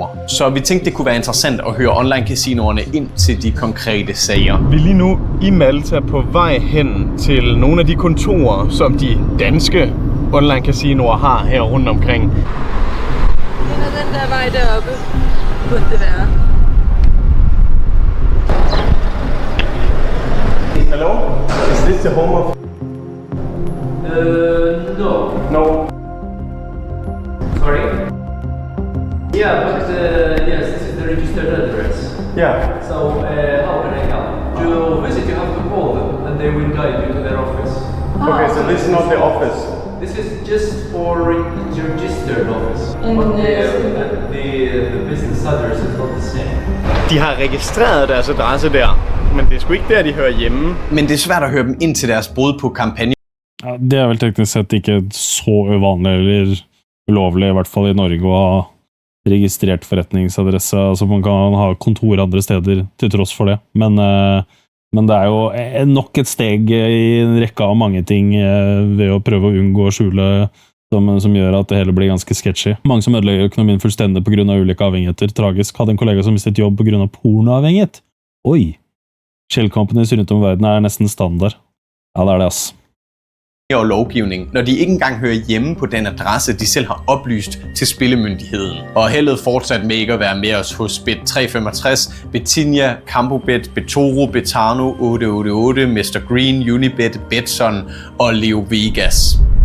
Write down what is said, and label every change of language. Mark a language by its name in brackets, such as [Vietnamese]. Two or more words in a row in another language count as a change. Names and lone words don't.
[Danish] Så vi tænkte, det kunne være interessant at høre online-casinoerne ind til de konkrete sager. Vi er lige nu i Malta på vej hen til nogle af de kontorer, som de danske online-casinoer har her rundt omkring. Den er den der vej deroppe, burde det være. [English] Hello? Is this the home of... No. Sorry? Yeah, but yes, this is the registered address. Yeah. So, how can I help? To visit, you have to call them, and they will guide you to their office. Okay, so this is not the office. This is just for the registered office. But the business address is not the same. [Danish] De har registreret deres adresse der, men det er sgu ikke der, de hører hjemme. Men det er svært at høre dem ind til deres brud på kampagne. [Norwegian] Ja, det er vel teknisk sett ikke så uvanlig eller ulovlig, i hvert fall i Norge, å ha registrert forretningsadresse. Altså man kan ha kontor andre steder til tross for det. Men det er jo nok et steg i en rekke av mange ting ved å prøve å unngå å skjule som gjør at det hele blir ganske sketchy. Mange som ødelegger økonomien fullstendig på grunn av ulike avhengigheter. Tragisk. Hadde en kollega som mistet jobb på grunn av pornoavhengighet. Oi! [English] Shell companies [Norwegian] rundt om verden er nesten standard. Ja, det er det, ass. [Danish] Og lovgivning, når de ikke engang hører hjemme på den adresse, de selv har oplyst til spillemyndigheden. Og heldet fortsat med ikke at være med os hos Bet365, Betinia, Campobet, Betoro, Betano, 888, Mr. Green, Unibet, Betson og Leo Vegas.